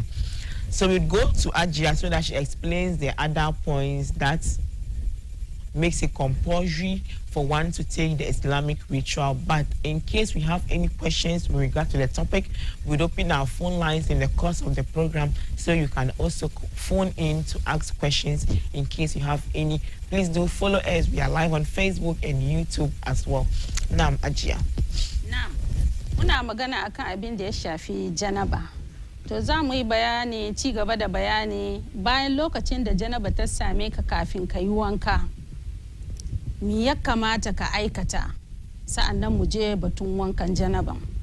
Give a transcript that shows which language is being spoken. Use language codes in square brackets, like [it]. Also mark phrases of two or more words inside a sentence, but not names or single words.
[en] So we'd go to Ajia so that she explains the other points that makes it compulsory for one to take the Islamic ritual. But in case we have any questions with regard to the topic, we'd open our phone lines in the course of the program, so you can also phone in to ask questions in case you have any. Please do follow us. We are live on Facebook and YouTube as well. Naam, Ajia. Naam. [ha] Muna magana akan abin da ya shafi janaba. To za mu yi bayani, ci gaba da bayani bayan lokacin da janaba ta same ka kafin ka yi wanka. Me ya kamata ka aikata, sa'annan mu je batun wankan janaban.